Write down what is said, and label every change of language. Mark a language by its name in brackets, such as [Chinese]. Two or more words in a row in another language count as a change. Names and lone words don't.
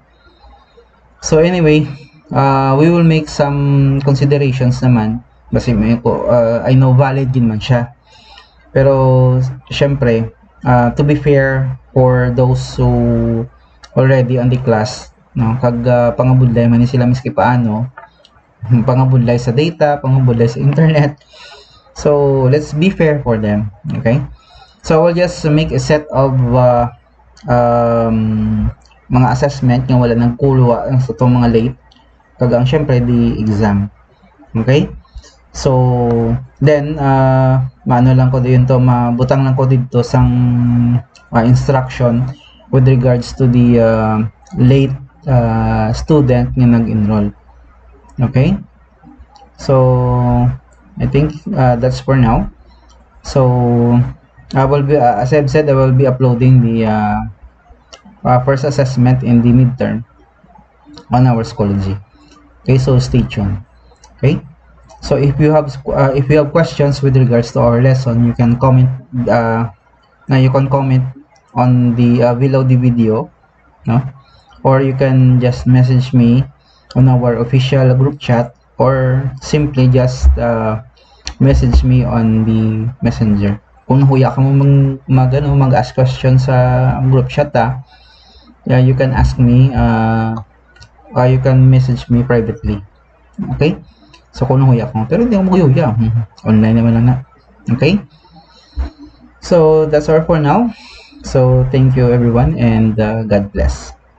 [English] So anyway, we will make some considerations [Filipino] naman kasi [English] I know valid [Filipino] din man siya, pero syempre [English] to be fair for those who already on the class, [Hiligaynon] no, kag pangabudlay man ni sila miski paano, pangabudlay sa data, pangabudlay sa internet. [English] So let's be fair for them. Okay, so we'll just make a set of mga assessment [Hiligaynon] nga wala nang kulwa sa itong mga late, kag ang syempre [English] the exam. [Hiligaynon] Okay, so then maano lang ko dito, mabutang lang ko dito sang instruction with regards to the late student nga nag-enroll. [English] Okay, so I think that's for now. So I will be as I've said, I will be uploading the first assessment in the midterm on our Schoology. Okay, so stay tuned. Okay, so if you have questions with regards to our lesson, you can comment on the below the video, no, or you can just message me on our official group chat, or simply just message me on the messenger. [Hiligaynon] Kung nahuya ka mo [English] mag-ask questions sa group chat, you can ask me, you can message me privately. [Hiligaynon] Okay, so kung nahuya ka mo, pero hindi ako maghuya, online naman lang na. [English] Okay, so that's all for now. So thank you everyone, and God bless.